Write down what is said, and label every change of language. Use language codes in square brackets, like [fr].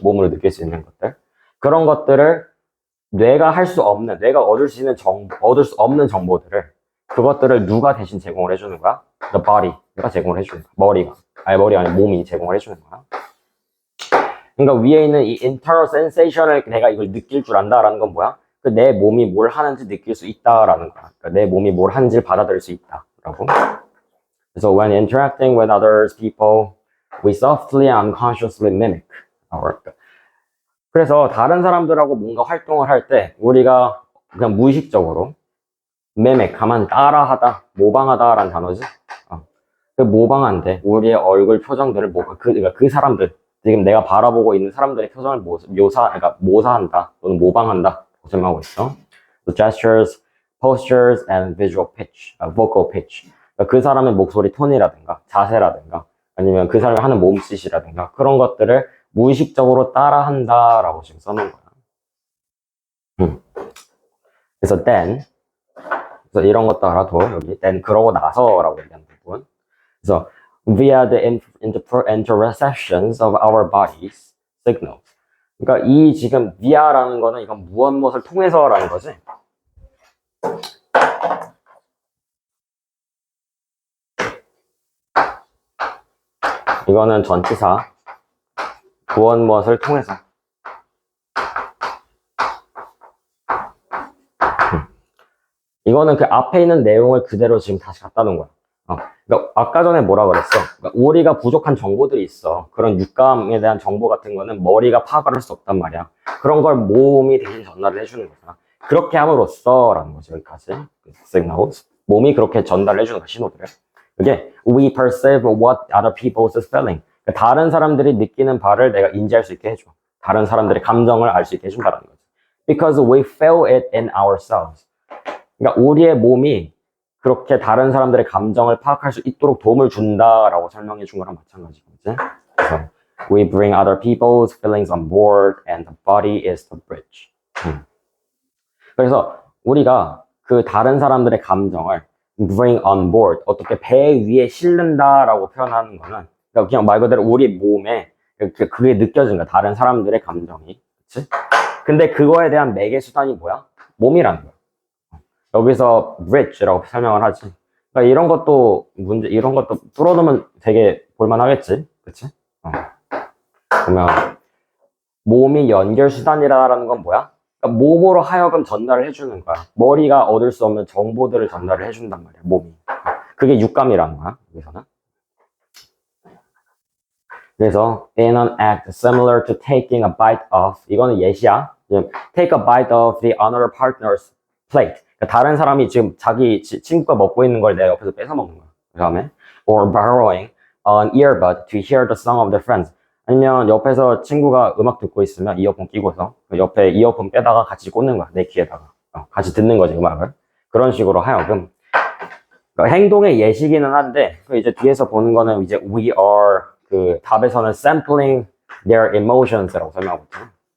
[ko] 몸으로 느낄 수 있는 것들. 그런 것들을 뇌가 할 수 없는, 뇌가 얻을 수 있는 얻을 수 없는 정보들을 그것들을 누가 대신 제공을 해주는 거야? [en] The body [ko] 가 제공을 해주는 거야. 머리가 아니 몸이 제공을 해주는 거야. 그러니까 위에 있는 이 [en] internal sensation [ko] 을 내가 이걸 느낄 줄 안다라는 건 뭐야? 내 몸이 뭘 하는지 느낄 수 있다라는 거야. 그러니까 내 몸이 뭘 하는지를 받아들일 수 있다라고. 그래서 [en] when interacting with other people, we softly and unconsciously mimic our. [ko] 그래서 다른 사람들하고 뭔가 활동을 할 때 우리가 그냥 무의식적으로 mimic, 가만 따라하다, 모방하다라는 단어지. 그 모방한데 우리의 얼굴 표정들을 그러니까 그 사람들 지금 내가 바라보고 있는 사람들의 표정을 그러니까 모사한다 또는 모방한다 설명하고 있어. [en] The gestures, postures, and visual pitch, vocal pitch. [ko] 그러니까 그 사람의 목소리 톤이라든가 자세라든가 아니면 그 사람이 하는 몸짓이라든가 그런 것들을 무의식적으로 따라한다라고 지금 써놓은 거야. 그래서 then, 그래서 이런 것도 알아도 여기 then 그러고 나서라고 얘기하는 부분. 그래서 [en] via the interceptions of our bodies signals. [ko] 그러니까 이 지금 via라는 거는 이건 무엇을 통해서라는 거지. 이거는 전치사 무엇을 통해서. 이거는 그 앞에 있는 내용을 그대로 지금 다시 갖다 놓은 거야. 그러니까 아까 전에 뭐라 그랬어? 그러니까 우리가 부족한 정보들이 있어. 그런 육감에 대한 정보 같은 거는 머리가 파악을 할 수 없단 말이야. 그런 걸 몸이 대신 전달을 해주는 거잖아. 그렇게 함으로써라는 거지, 여기까지. [en] signals. [ko] 몸이 그렇게 전달을 해주는 거야, 신호들을. 그게 [en] we perceive what other people's feeling. [ko] 그러니까 다른 사람들이 느끼는 바를 내가 인지할 수 있게 해줘. 다른 사람들의 감정을 알 수 있게 해준다는 거지. [en] Because we feel it in ourselves. [ko] 그러니까 우리의 몸이 그렇게 다른 사람들의 감정을 파악할 수 있도록 도움을 준다라고 설명해 준 거랑 마찬가지거든. 그래서 [en] We bring other people's feelings on board and the body is the bridge. [ko] 그래서 우리가 그 다른 사람들의 감정을 [en] bring on board, [ko] 어떻게 배 위에 실른다라고 표현하는 거는 그냥 말 그대로 우리 몸에 그게 느껴진 거야. 다른 사람들의 감정이. 그치? 근데 그거에 대한 매개 수단이 뭐야? 몸이라는 거야. 여기서 bridge라고 설명을 하지. 그러니까 이런 것도 뚫어놓으면 되게 볼만하겠지. 그치? 보면, 몸이 연결 수단이라는 건 뭐야? 그러니까 몸으로 하여금 전달을 해주는 거야. 머리가 얻을 수 없는 정보들을 전달을 해준단 말이야, 몸이. 그게 육감이라는 거야, 여기서는. 그래서, [en] in an act similar to taking a bite of, [ko] 이거는 예시야. [en] Take a bite of the other partner's plate. [ko] 그러니까 다른 사람이 지금 자기 친구가 먹고 있는 걸 내 옆에서 뺏어 먹는 거야. 그 다음에, [en] or borrowing an earbud to hear the song of their friends. [ko] 아니면 옆에서 친구가 음악 듣고 있으면 이어폰 끼고서 옆에 이어폰 빼다가 같이 꽂는 거야. 내 귀에다가. 같이 듣는 거지, 음악을. 그런 식으로 하여금. 그러니까 행동의 예시기는 한데, 이제 뒤에서 보는 거는 이제 [en] we are, [ko] 그 답에서는 [en] sampling their emotions [ko] 라고 설명하고 있잖아.